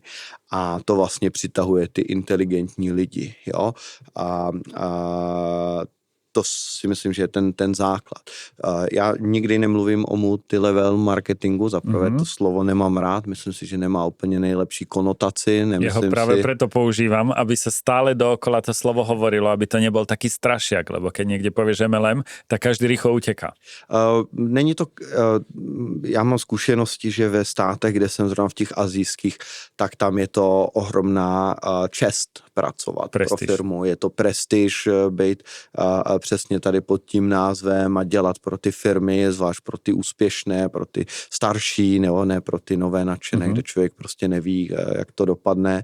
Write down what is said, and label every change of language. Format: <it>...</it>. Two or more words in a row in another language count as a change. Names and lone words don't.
<cs>A to vlastně přitahuje ty inteligentní lidi. Jo? A to si myslím, že je ten základ. Já nikdy nemluvím o</cs> <en>multilevel marketingu,</en> <cs>zaprvé to slovo nemám rád, myslím si, že nemá úplně nejlepší konotaci.</cs> <sk>Ja ho práve preto používam, aby sa stále dookola to slovo hovorilo, aby to nebol taký strašiak, lebo keď niekde povieš MLM, tak každý rýchlo uteká.</sk> <cs>Není to, já mám zkušenosti, že ve státech, kde jsem zrovna v těch asijských, tak tam je to ohromná čest pracovat pro firmu. Je to prestiž být přesně tady pod tím názvem a dělat pro ty firmy, zvlášť pro ty úspěšné, pro ty starší, nebo ne pro ty nové nadšené, kde člověk prostě neví, jak to dopadne.</cs>